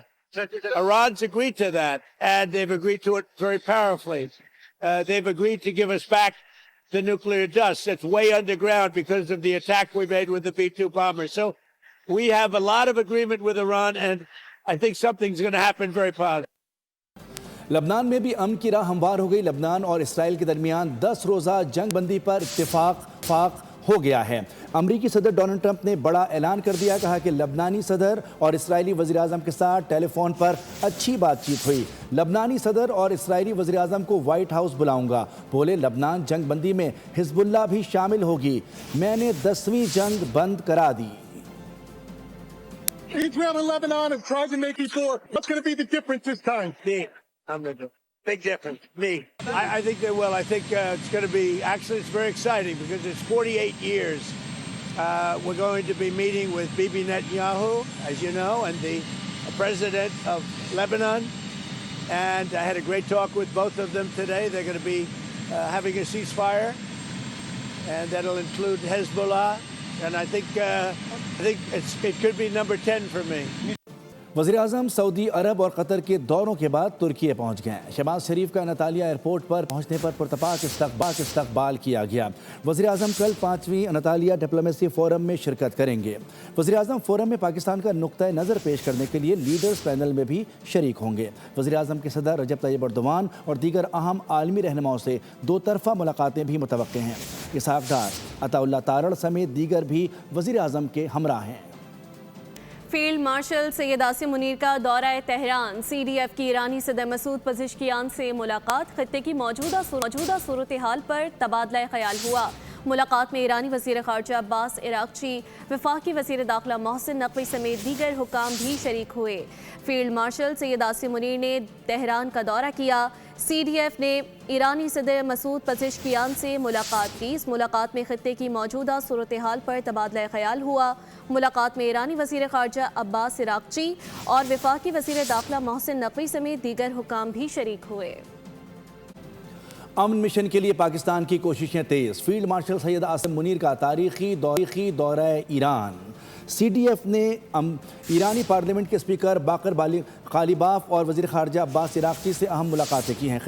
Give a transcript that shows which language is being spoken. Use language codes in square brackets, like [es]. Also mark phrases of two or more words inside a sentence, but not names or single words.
[en] Iran's agreed to that, and they've agreed to it very powerfully. They've agreed to give us back the nuclear dust that's way underground because of the attack we made with the B-2 bomber. So we have a lot of agreement with Iran, and I think something's going to happen very positive. [ur] لبنان میں بھی امن کی راہ ہموار ہو گئی۔ لبنان اور اسرائیل کے درمیان 10 روزہ جنگ بندی پر اتفاق ہو گیا ہے. امریکی صدر ڈونلڈ ٹرمپ نے بڑا اعلان کر دیا۔ کہا کہ لبنانی صدر اور اسرائیلی وزیر اعظم کے ساتھ ٹیلیفون پر اچھی بات چیت ہوئی. لبنانی صدر اور اسرائیلی وزیر اعظم کو وائٹ ہاؤس بلاؤں گا. بولے لبنان جنگ بندی میں حزب اللہ بھی شامل ہوگی. میں نے 10ویں جنگ بند کرا دی. [en] Israel and Lebanon have tried to make before. What's going to be the difference this time? I'm going to do big difference. I think they will. I think it's going to be, actually, it's very exciting because it's 48 years. We're going to be meeting with Bibi Netanyahu, as you know, and the president of Lebanon. And I had a great talk with both of them today. They're going to be having a ceasefire, and that'll include Hezbollah. And I think it could be number 10 for me. [ur] وزیر اعظم سعودی عرب اور قطر کے دوروں کے بعد ترکی پہنچ گئے. شہباز شریف کا انطالیہ ایئرپورٹ پر پہنچنے پر پرتپاک استقبال کیا گیا. وزیر اعظم کل 5ویں انطالیہ ڈپلومیسی فورم میں شرکت کریں گے. وزیر اعظم فورم میں پاکستان کا نکتہ نظر پیش کرنے کے لیے [en] leaders panel [ur] میں بھی شریک ہوں گے. وزیر اعظم کے صدر رجب طیب اردوان اور دیگر اہم عالمی رہنماؤں سے 2 طرفہ ملاقاتیں بھی متوقع ہیں. اسحاق ڈار، عطاء اللہ تارڑ سمیت دیگر بھی وزیر اعظم کے ہمراہ ہیں. [en] field marshal [ur] سید عاصم منیر کا دورہ تہران. CDF کی ایرانی صدر مسعود پزشکیان سے ملاقات. خطے کی موجودہ صورت حال پر تبادلہ خیال ہوا. ملاقات میں ایرانی وزیر خارجہ عباس عراقچی، وفاقی وزیر داخلہ محسن نقوی سمیت دیگر حکام بھی شریک ہوئے. [en] field marshal [ur] سید عاصم منیر نے تہران کا دورہ کیا. CDF نے ایرانی صدر مسعود پزشکیان سے ملاقات کی. اس ملاقات میں خطے کی موجودہ صورت حال پر تبادلہ خیال ہوا. ملاقات میں ایرانی وزیر خارجہ عباس عراقچی اور وفاقی وزیر داخلہ محسن نقوی سمیت دیگر حکام بھی شریک ہوئے. امن مشن کے لیے پاکستان کی کوششیں تیز. [en] field marshal [ur] سید عاصم منیر کا تاریخی دورہ ایران. CDF نے ایرانی پارلیمنٹ کے اسپیکر باقر قالیباف اور وزیر خارجہ عباس عراقچی سے اہم ملاقاتیں کی ہیں.